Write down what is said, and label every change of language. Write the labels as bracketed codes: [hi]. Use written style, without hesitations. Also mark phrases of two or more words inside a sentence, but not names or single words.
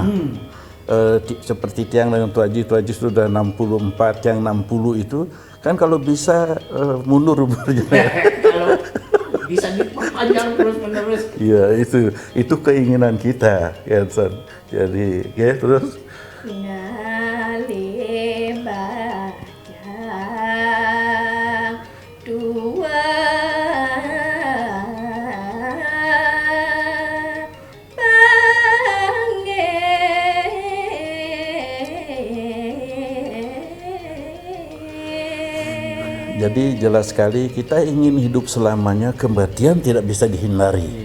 [id] Seperti Tiang dengan Tuh Haji sudah 64, yang 60 itu kan kalau bisa mundur umurnya. Kalau bisa diperpanjang terus-menerus. Iya, itu keinginan kita, ya San. Jadi, ya terus [ban] ngalih bajang dua [id] Jadi jelas sekali kita ingin hidup selamanya, kematian tidak bisa dihindari.